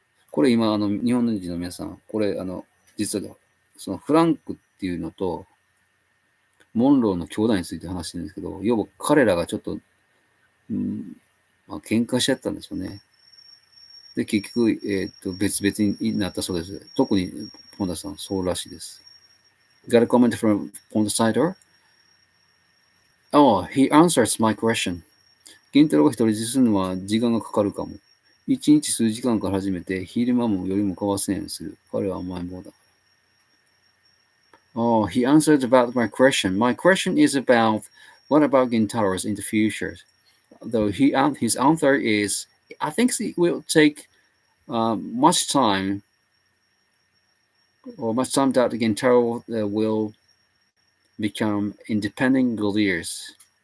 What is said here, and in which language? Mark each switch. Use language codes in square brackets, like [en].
[ja] これ今、日本人の皆さん、これ、実は、そのフランクっていうのと、モンローの兄弟について話してるんですけど、要は彼らがちょっと、喧嘩しちゃったんですよね。で、結局、別々になったそうです。特にポンダさん、そうらしいです。 [en] Got a comment from Ponda Sider?Oh, he answers my question. [ja] ゲンタロウが独り占めするのは時間がかかるかも。一日数時間から始めて、昼間も夜も交わせんようにする。彼は甘えん坊だ。 [en] Oh, he answered about my question. My question is about what about Gentaros in the future? Though his answer is, I think it will take much time that Gentaro will become independent gorillas.